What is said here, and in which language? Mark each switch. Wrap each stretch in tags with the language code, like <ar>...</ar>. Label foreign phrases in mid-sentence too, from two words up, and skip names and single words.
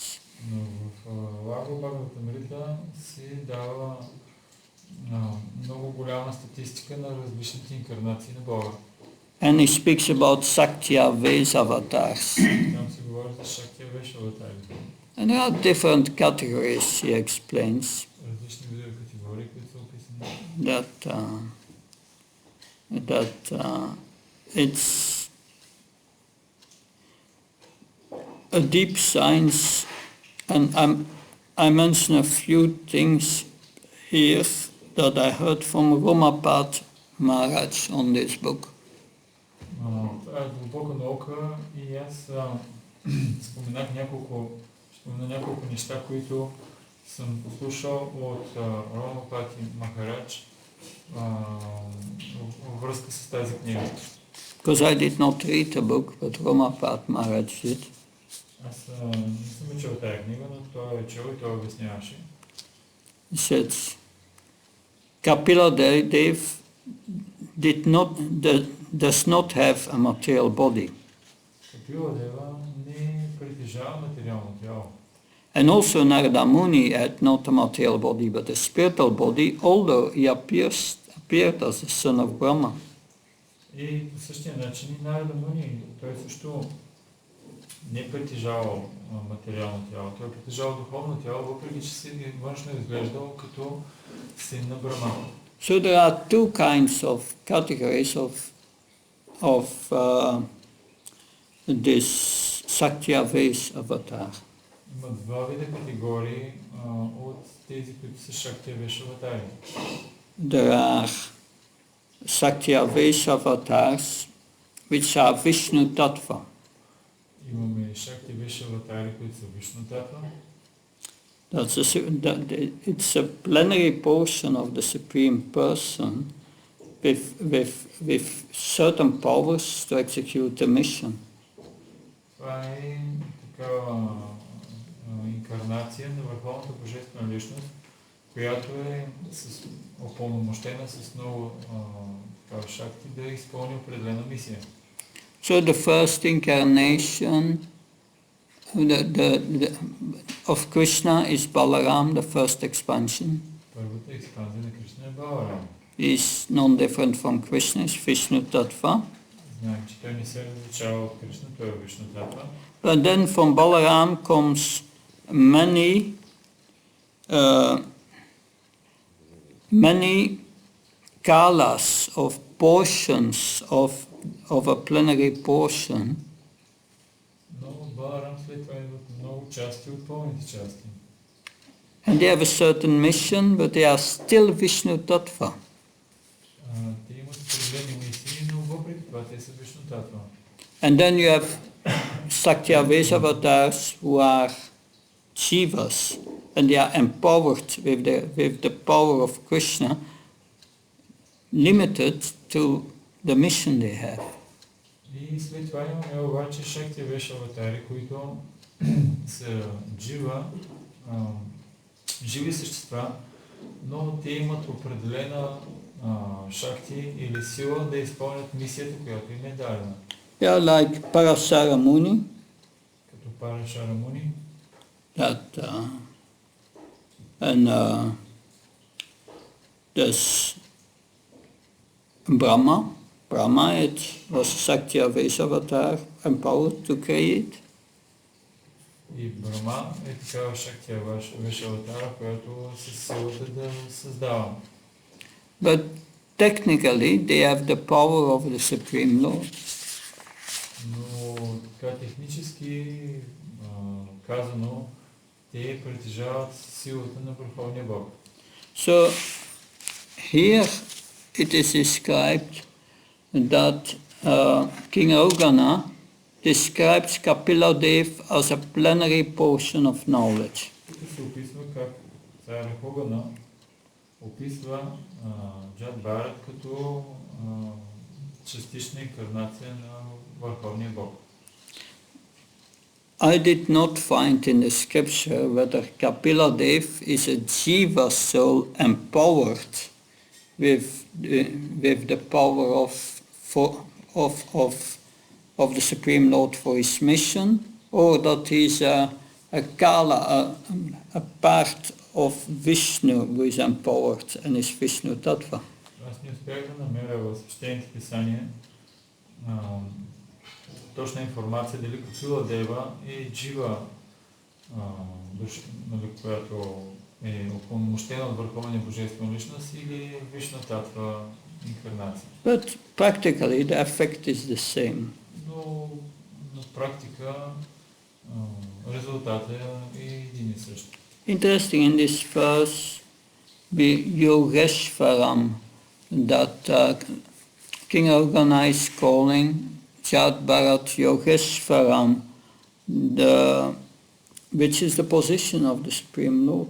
<bg>Но в Лаго Бхагаватамрита си дава много голяма статистика на различните инкарнации на Бога.</bg> <en>And he speaks about Saktya Vesa avatars.</en> <bg>Там се говори за Шактия Веш аватари.</bg> <en>And there are different categories, he explains,</en> <bg>Различни видове категории, които са описани.</bg> <en>that it's a deep science, and I mention a few things here that I heard from Romapad Maharaj on this book.</en> <bg>Това е дълбока наука и аз спомена няколко неща, които съм послушал от Ромапати Махарадж във връзка с тази книга.</bg> <en>Because I did not read the book, but Romapad Maharaj did.</en> <bg>Аз не съм чел тази книга, но той е чел и той обясняваше.</bg> <en>He said, Kapila Dev does not have a material body.</en> <bg>Капила Дева не притежава материално тяло.</bg> <en>And also Narada Muni had not a material body, but a spiritual body, although he appeared as the son of Brahma.</en> <bg>И по същия начин и Нарада Муни, той също не притежавал материално тяло. Той притежавал духовно тяло, въпреки че си външно изглеждал като син на Брахма.</bg> <en>So there are two kinds of categories of this Saktya-Vesa avatar.</en> <bg>Има два вида категории от тези, които са Шактия Веш аватари.</bg> <en>There are Saktya-Vesa avatars which are Vishnu Tattva.</en> <bg>Имаме Шактия Веш аватари, които са Вишну Татва.</bg> <en>It's a plenary portion of the Supreme Person with certain powers to execute the mission.</en> <bg>Това е такава инкарнация на Върховната Божествена личност, която е упълномощена с много шакти да изпълни определена мисия.</bg> <en>So the first incarnation of Krishna is Balaram, the first expansion.</en> <bg>Първата експанзия на Кришна е Баларам.</bg> <en>He is non-different from Krishna, is Vishnu Tattva.</en> <bg>Знаем, че той не се различава от Кришна, той е Вишну Татва.</bg> <en>But then from Balaram comes many kalas of portions of a plenary portion.</en> <bg>Но Баларам след това идват много части от пълните части.</bg> <en>And they have a certain mission, but they are still Vishnu Tattva.</en> <bg>Те имат определени мисии, но въпреки това те са Вишну Татва.</bg> <en>And then you have Saktya-Vesa avatars who are Jivas, and they are empowered with the power of Krishna, limited to the mission they have.</en> <bg>И след това имаме обаче Шактия Веш аватари, които са живи същества, но те имат определена шакти или сила да изпълнят мисията, която им е дадена.</bg> <en>They are like Parasara Muni,</en> <bg>Като Парашара Муни,</bg> <en>and there's Brahma. Brahma was Saktya-Vesa avatar, empowered to create.</en> <bg>и Брахма е такава Шактия Веш аватара, която със силата да създава.</bg> <en>But technically they have the power of the Supreme Lord.</en> <bg>Но така технически казано, те притежават силата на Върховния Бог.</bg> <en>So here it is described that King Ogana describes Kapila Dev as a plenary portion of knowledge.</en> <bg>Тук се описва как цар Хогана описва Джад Барат като частична инкарнация на Върховния Бог.</bg> <en>I did not find in the scripture whether Kapila Dev is a jiva soul empowered with the power of the Supreme Lord for his mission, or that he's a Kala, a part of Vishnu who is empowered and is Vishnu Tattva.</en> <bg>Аз не успях да намеря в свещените писания точна информация дали Капила Дева е джива, която е упълномощена от Върховния Божествена личност или Вишна Татва инкарнация.</bg> <en>But practically the effect is the same.</en> <bg>Но на практика резултатът е един и същ.</bg> <en>Interesting in this verse, Yogeshwaram, that King Organa is calling Jat Bharat Yogeshwaram, which is the position of the Supreme Lord.</en>